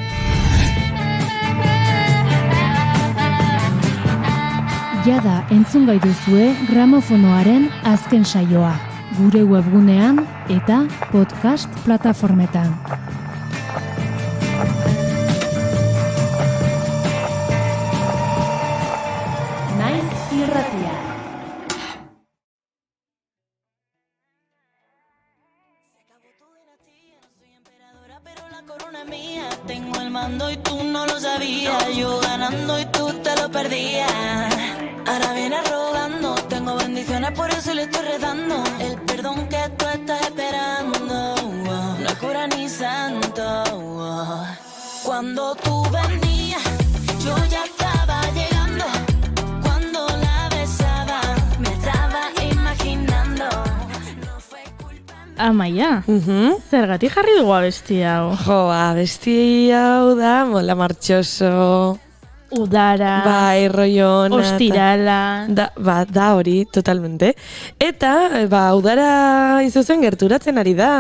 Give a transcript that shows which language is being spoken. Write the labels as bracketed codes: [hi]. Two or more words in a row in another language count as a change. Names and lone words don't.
[eu] Jada entzun gai duzue gramofonoaren azken saioa, gure webgunean eta podcast plataformetan. Irratia. [es] Tengo el mando y tú no lo sabías. Yo ganando y tú te lo perdías. Ahora vienes rogando. Tengo bendiciones, por eso le estoy rezando. El perdón que tú estás esperando, no es cura ni santo. Cuando tú venías, yo ya estaba llegando. Cuando la besaba, me estaba imaginando. [eu] Amaia, zergatik jarri dugu abesti hau? Jo, abesti hau da, mola martxoso. Udara. Bai, roiona. Ostirala. Da hori, totalmente. Eta, udara izuzen gerturatzen ari da.